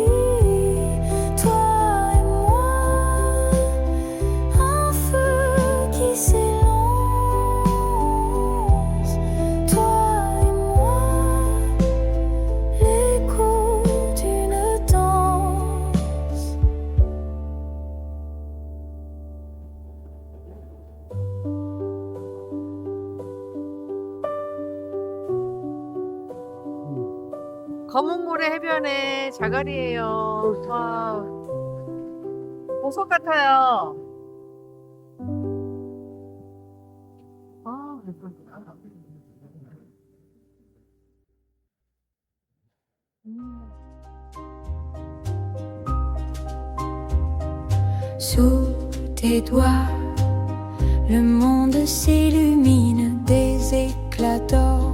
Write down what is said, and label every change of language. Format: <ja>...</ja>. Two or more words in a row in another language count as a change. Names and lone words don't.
<fr>Toi et moi, un feu qui s'élance. Toi et moi, l'écho d'une danse.</fr> <ko>검은 모래 해변의 자갈이에요. 와, 보석 같아요. 아, 예쁘다.</ko> <fr>Sous tes doigts, le monde s'illumine des éclats d'or.</fr>